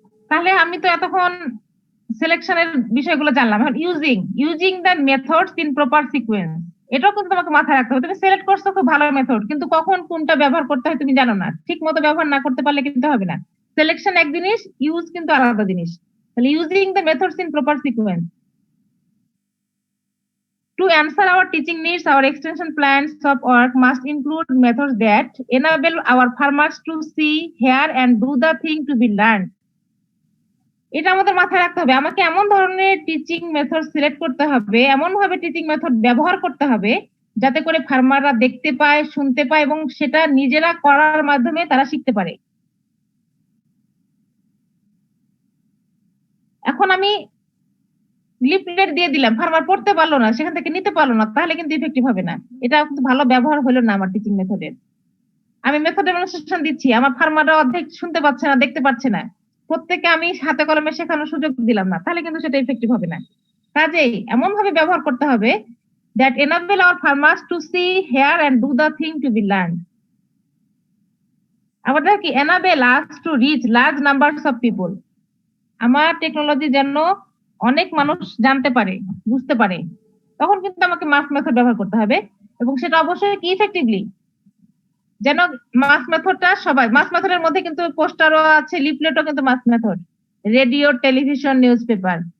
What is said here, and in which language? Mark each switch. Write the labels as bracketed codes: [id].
[bn] তাহলে আমি তো এতক্ষণ সিলেকশনের বিষয়গুলো জানলাম, এখন [en] using the methods in proper sequence, [bn] এটাও কিন্তু তোমাকে মাথায় রাখতে হবে। তুমি সিলেক্ট করছো খুব ভালো মেথড, কিন্তু কখন কোনটা ব্যবহার করতে হয় তুমি জানো না, ঠিক মতো ব্যবহার না করতে পারলে কিন্তু হবে না। সিলেকশন এক জিনিস, ইউজ কিন্তু আলাদা জিনিস। [en] তাহলে using the methods in proper sequence to answer our teaching needs, our extension plans of work must include methods that enable our farmers to see, hear and do the thing to be learned. [bn] এটা আমাদের মাথায় রাখতে হবে, আমাকে এমন ধরনের teaching method select করতে হবে, এমন ভাবে টিচিং মেথড ব্যবহার করতে হবে যাতে করে ফার্মাররা দেখতে পায়, শুনতে পায় এবং সেটা নিজেরা করার মাধ্যমে তারা শিখতে পারে। এখন আমি লিফলেট দিয়ে দিলাম, ফার্মার পড়তে পারলো না, সেখান থেকে নিতে পারলো না, তাহলে কিন্তু ইফেক্টিভ হবে না। এটা কিন্তু ভালো ব্যবহার হলো না আমার টিচিং মেথডের। আমি মেথড ডেমনস্ট্রেশন দিচ্ছি, আমার ফার্মাররা অর্ধেক শুনতে পাচ্ছে না, দেখতে পাচ্ছে না, প্রত্যেককে আমি হাতে কলমে শেখানোর সুযোগ দিলাম না, তাহলে কিন্তু সেটা ইফেক্টিভ হবে না। কাজেই এমন ভাবে ব্যবহার করতে হবে [en] that enable our farmers to see, hear and do the thing to be learned. [bn] আমাদের কি [en] enable us to reach large numbers of people, [bn] আমার টেকনোলজি যেন অনেক মানুষ জানতে পারে, বুঝতে পারে, তখন কিন্তু আমাকে মাস মেথড ব্যবহার করতে হবে। এবং সেটা অবশ্যই কি ইফেক্টিভলি, যেন মাস মেথডটা সবাই, মাস মেথডের মধ্যে কিন্তু পোস্টারও আছে, লিফলেটও কিন্তু মাস method, radio, television, news paper.